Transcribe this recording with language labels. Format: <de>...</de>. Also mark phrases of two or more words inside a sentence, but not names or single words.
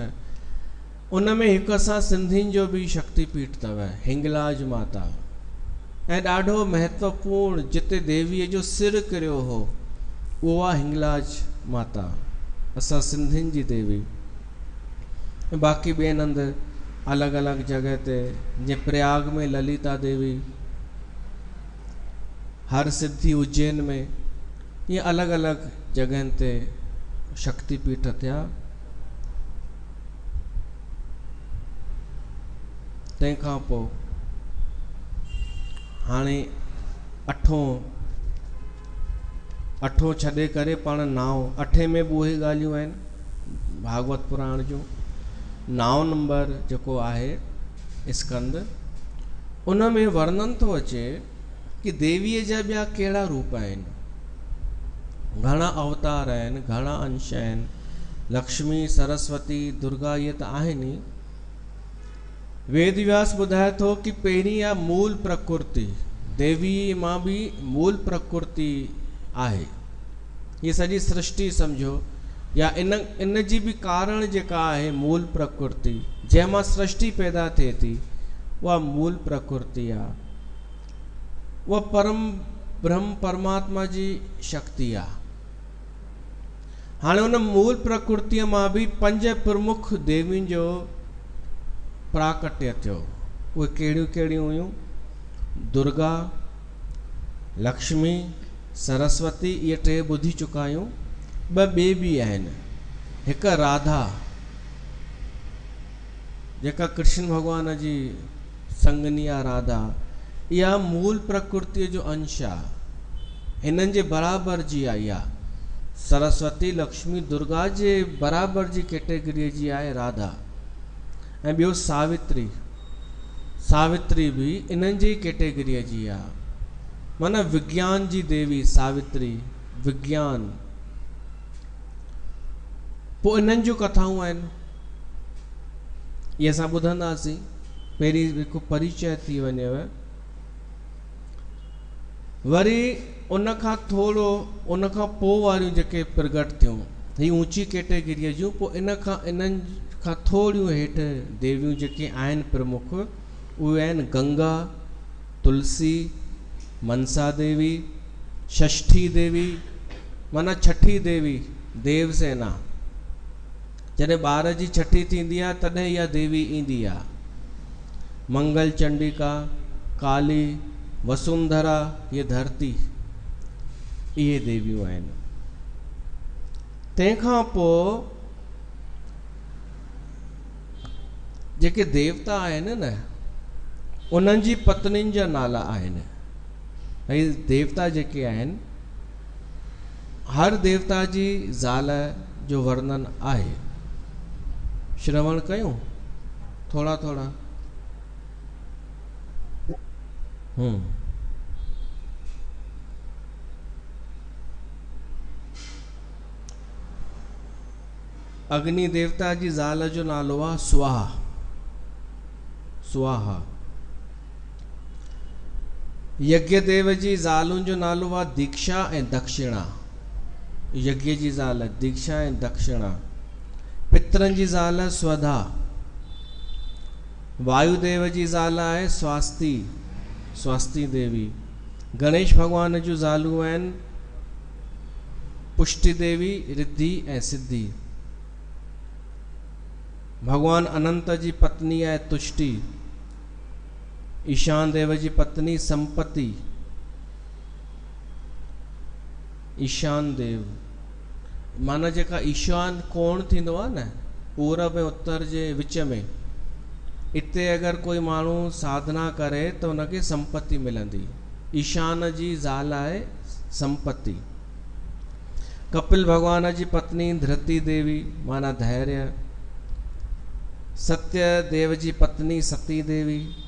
<sd>उन में हिकु असां सिंधियुनि जो बि शक्तिपीठ अथव, हिंगलाज माता। ऐं ॾाढो महत्वपूर्ण जिते देवीअ जो सिर किरियो हो उहो आहे हिंगलाज माता, असां सिंधियुनि जी देवी। बाक़ी ॿियनि हंधि अलॻि अलॻि जॻह ते, जीअं प्रयाग में ललिता देवी, हर सिद्धि उज्जैन में, ईअं अलॻि अलॻि जॻहनि ते शक्तिपीठ थिया। तंहिंखां पोइ हाणे अठों छॾे करे पाण 9, 8 में बि उहे ॻाल्हियूं आहिनि भागवत पुराण जूं। 9 नंबर जेको आहे स्कंद, उन में वर्णन थो अचे कि देवीअ जा ॿिया कहिड़ा रूप आहिनि, घणा अवतार आहिनि, घणा अंश आहिनि। लक्ष्मी, सरस्वती, दुर्गा इहे त आहिनि ई। वेद व्यास ॿुधाए थो कि पहिरीं आहे मूल प्रकृति, देवी मां बि मूल प्रकृति आहे। ये सॼी सृष्टि सम्झो, या इन जी बि कारण जेका आहे मूल प्रकृति, जंहिंमां सृष्टि पैदा थिए थी, उहा मूल प्रकृति आहे। उहा परम ब्रह्म परमात्मा जी शक्ति आहे। हाणे उन मूल प्रकृतिअ मां बि 5 प्रमुख देवियुनि जो प्राकट्य थियो। उहे कहिड़ियूं कहिड़ियूं हुयूं? दुर्गा, लक्ष्मी, सरस्वती, इहे 3 ॿुधी चुका आहियूं। 2 ॿिए बि आहिनि। हिकु राधा, जेका कृष्ण भॻवान जी संगनी आहे राधा, इहा मूल प्रकृतिअ जो अंश आहे, हिननि जे बराबरि जी आई आहे। सरस्वती, लक्ष्मी, दुर्गा जे बराबरि जी कैटेगरीअ जी आहे राधा। ऐं ॿियो सावित्री, सावित्री बि इन्हनि जी कैटेगरीअ जी आहे, माना विज्ञान जी देवी सावित्री, विज्ञान। पोइ इन्हनि जूं कथाऊं आहिनि, इहे असां ॿुधंदासीं। पहिरीं हिकु परिचय थी वञेव, वरी उन खां पोइ वारियूं जेके प्रगट थियूं, ही ऊंची कैटेगरीअ जूं। पोइ इन्हनि खां थोड़ियूं हेठि देवियूं जेके आहिनि प्रमुख, उहे आहिनि गंगा, तुलसी, मनसा देवी, षष्ठी देवी, माना छठी देवी, देवसेना, जॾहिं ॿार जी छठी थींदी आहे तॾहिं इहा देवी ईंदी आहे। मंगल चंडिका, काली, वसुंधरा, ये धरती, इहे देवियूं आहिनि। तंहिंखां पोइ जेके देवता आहिनि न, उन्हनि जी पत्नियुनि जा नाला आहिनि। भई देवता जेके आहिनि, हर देवता जी ज़ाल जो वर्णन आहे। श्रवण कयूं थोड़ा थोड़ा। अग्नि देवता जी ज़ाल जो नालो आहे स्वाहा। स्वाहा। यज्ञ देव जी ज़ालुनि जो नालो आहे दीक्षा ऐं दक्षिणा। यज्ञ जी ज़ाल दीक्षा ऐं दक्षिणा। पितरनि जी ज़ाल स्वधा। वायुदेव जी ज़ाल आहे स्वास्ति, स्वास्ति देवी। गणेश भगवान जूं ज़ालूं आहिनि पुष्टि देवी, रिद्धि ऐं सिद्धि। भगवान अनंत जी पत्नी आहे तुष्टि। ईशान देव जी पत्नी संपत्ति। ईशान देव माना जेका ईशान कोण थींदो आहे न, पूरब ऐं उत्तर जे विच में, इते अगरि कोई माण्हू साधना करे त उनखे संपत्ति मिलंदी। ईशान जी ज़ाल आहे संपत्ति। कपिल भगवान जी पत्नी धृति देवी माना धैर्य। सत्य देव जी पत्नी सती देवी।</sd>